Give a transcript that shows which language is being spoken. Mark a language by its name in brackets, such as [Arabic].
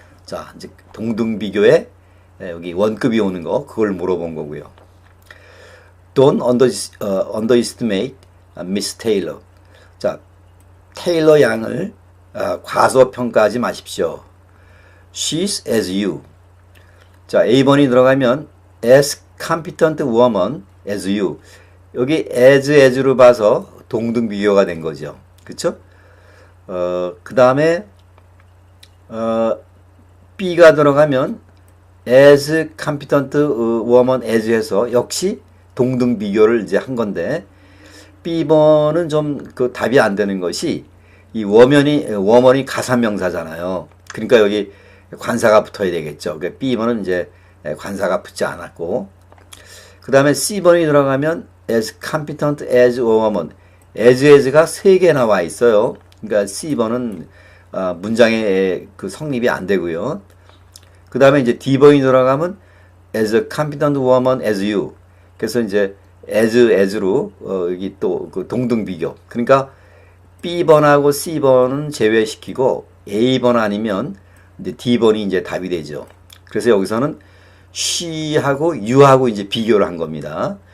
[Korean] 자, 이제 동등 비교에 여기 원급이 오는 거 그걸 물어본 거고요. [English] Don't underestimate Miss Taylor. [Korean] 자, 테일러 양을 과소평가하지 마십시오. [English] She's as you. [Korean] 자, A번이 들어가면 [English] as competent woman as you. [Korean] 여기 as로 봐서 동등 비교가 된 거죠. 그쵸? 그 다음에 B가 들어가면 [English] as competent woman as [Korean] 해서 역시 동등 비교를 이제 한 건데 B번은 좀 그 답이 안 되는 것이 이 워먼이 가사명사잖아요. 그러니까 여기 관사가 붙어야 되겠죠. 그러니까 B번은 이제 관사가 붙지 않았고 그 다음에 C번이 들어가면 [English] as competent as a woman [Korean] as가 3개 나와 있어요. 그러니까 C번은 문장의 그 성립이 안 되고요. 그 다음에 이제 D번이 들어가면 [English] as a competent woman as you. [Korean] 그래서 이제 as로 여기 또 그 동등 비교. 그러니까 B번하고 C번은 제외시키고 A번 아니면 이제 D번이 이제 답이 되죠. 그래서 여기서는 she하고 you하고 이제 비교를 한 겁니다.